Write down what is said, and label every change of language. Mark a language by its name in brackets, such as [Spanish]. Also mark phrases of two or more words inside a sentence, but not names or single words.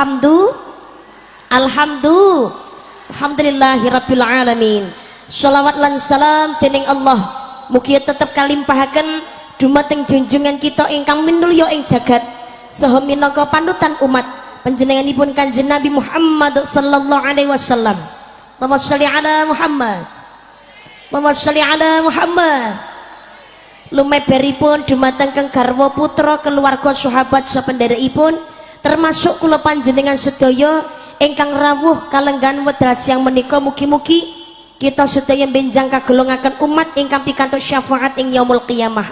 [Arabic] الحمد لله رب العالمين. [Javanese] Shalawat lan salam dening Allah mugi tetep kalimpahaken dumateng junjungan kita ingkang minulya ing jagat saha minangka panutan umat panjenenganipun Kanjeng Nabi Muhammad [Arabic] صلى الله عليه وسلم. اللهم صل على محمد. اللهم صل على محمد. Allahumma shalli ala Muhammad. [Javanese] Lumeberipun dumateng kang garwa putra keluarga sahabat sapenderekipun termasuk kula panjenengan sedaya ingkang rawuh kalenggan wedal siang menika, mugi-mugi kita sedaya benjang kagolongaken umat ingkang pikantuk syafaat ing [Arabic] يوم القيامة.